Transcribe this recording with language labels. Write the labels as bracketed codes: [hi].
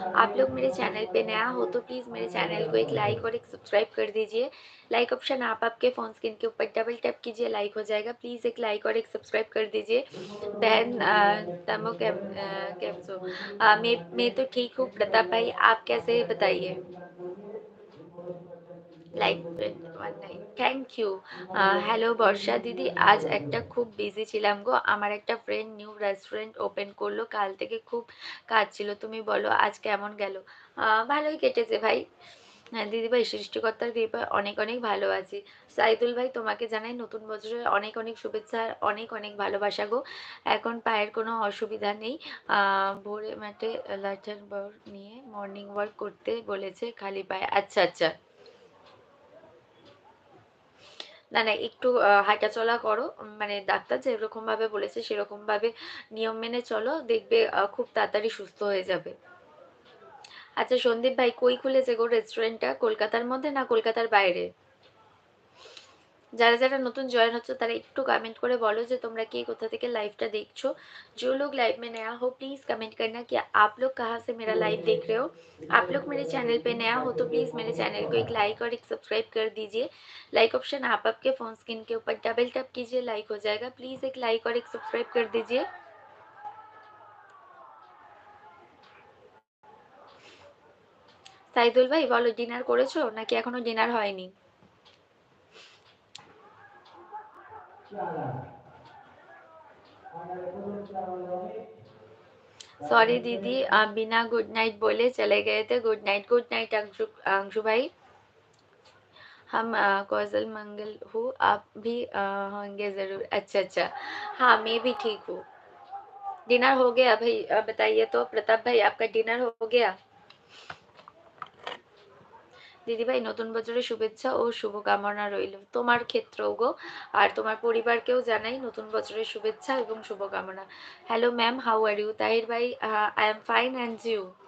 [hi] आप लोग मेरे चैनल पे नया हो तो प्लीज मेरे चैनल को एक लाइक और एक सब्सक्राइब कर दीजिए। लाइक ऑप्शन आप आपके फोन स्क्रीन के ऊपर डबल टैप कीजिए, लाइक हो जाएगा। प्लीज एक लाइक और एक सब्सक्राइब कर दीजिए। बहन [gu] तमो कैम सो [hi] मैं तो ठीक हूँ। प्रताप भाई आप कैसे हैं बताइए। [en] Like 21 thank you. [bn] হ্যালো বর্ষা দিদি, আজ একটা খুব বিজি ছিলাম গো। আমার একটা ফ্রেন্ড নিউ রেস্টুরেন্ট ওপেন করলো, কাল থেকে খুব কাজ ছিল। তুমি বলো আজ কেমন গেল। ভালোই কেটেছে ভাই। হ্যাঁ দিদি ভাই, সৃষ্টিকর্তার কৃপায় অনেক অনেক ভালো আছি। সাইদুল ভাই তোমাকে জানাই নতুন বছরের অনেক অনেক শুভেচ্ছা আর অনেক অনেক ভালোবাসা গো। এখন পায়ের কোনো অসুবিধা নেই। ভোরে মাঠে লাঠের বর নিয়ে মর্নিং ওয়াক করতে বলেছে খালি পায়ে। আচ্ছা আচ্ছা। না না, একটু হাঁটা চলা করো। মানে ডাক্তার যেরকম ভাবে বলেছে সেরকম ভাবে নিয়ম মেনে চলো, দেখবে খুব তাড়াতাড়ি সুস্থ হয়ে যাবে। আচ্ছা সন্দীপ ভাই, কই খুলেছে গো রেস্টুরেন্টটা, কলকাতার মধ্যে না কলকাতার বাইরে। যারা যারা নতুন জয়েন হচ্ছে তারা একটু কमेंट করে বলো যে তোমরা কে কোথা থেকে लाइवটা देखছো। [hi] जो लोग लाइव में नया हो प्लीज कमेंट करना कि आप लोग कहाँ से मेरा लाइव देख रहे हो। आप लोग मेरे चैनल पे नया हो तो प्लीज मेरे चैनल को एक लाइक और एक सब्सक्राइब कर दीजिए। लाइक ऑप्शन आप आपके फोन स्क्रीन के ऊपर डबल टैप कीजिए, लाइक हो जाएगा। प्लीज एक लाइक और एक सब्सक्राइब कर दीजिए। [bn] সাইদুল ভাই বলো, ডিনার করেছো নাকি এখনো ডিনার হয়নি। [hi] सॉरी दीदी, आप बिना गुड नाइट बोले चले गए थे। गुड नाइट अंशु, अंशु भाई। हम कौशल मंगल हूँ, आप भी होंगे जरूर। अच्छा अच्छा। हाँ मैं भी ठीक हूँ। डिनर हो गया भाई, बताइए तो प्रताप भाई आपका डिनर हो गया। [bn] দিদিভাই নতুন বছরের শুভেচ্ছা ও শুভকামনা রইল তোমার ক্ষেত্রেও গো। আর তোমার পরিবারকেও জানাই নতুন বছরের শুভেচ্ছা এবং শুভকামনা। [en] Hello ma'am, how are you. Tahir ভাই, I am fine and you.